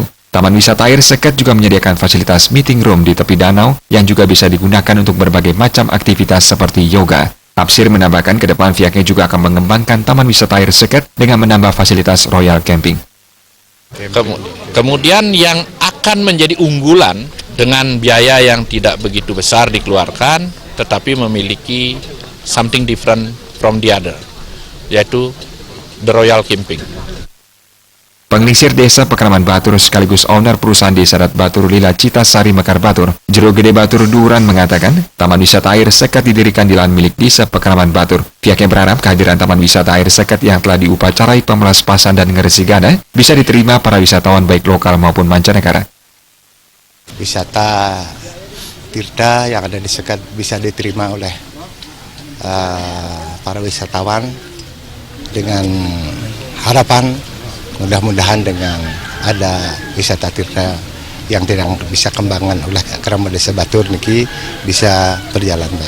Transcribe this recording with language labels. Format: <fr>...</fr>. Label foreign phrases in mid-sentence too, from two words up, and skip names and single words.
<id>Taman Wisata Air Seket juga menyediakan fasilitas meeting room di tepi danau yang juga bisa digunakan untuk berbagai macam aktivitas seperti yoga. Absir menambahkan ke depan pihaknya juga akan mengembangkan Taman Wisata Air Seket dengan menambah fasilitas Royal Camping. Kemudian yang akan menjadi unggulan dengan biaya yang tidak begitu besar dikeluarkan, tetapi memiliki</id> <en>something different from the other,</en> <id>yaitu the Royal Camping. Penglingsir Desa Pekraman Batur sekaligus owner perusahaan Desa Adat Batur Lila Cita Sari Mekar Batur, Jero Gede Batur Duhuran mengatakan, Taman Wisata Air Seket didirikan di lahan milik Desa Pekraman Batur. Pihaknya berharap kehadiran Taman Wisata Air Seket yang telah diupacarai Pemelaspasan dan Ngeresigane bisa diterima para wisatawan baik lokal maupun mancanegara. Wisata Tirta yang ada di Seket bisa diterima oleh para wisatawan dengan harapan mudah-mudahan dengan ada wisata Tirta yang tidak bisa kembangan oleh Kerama Desa Batur niki bisa berjalan baik.</id>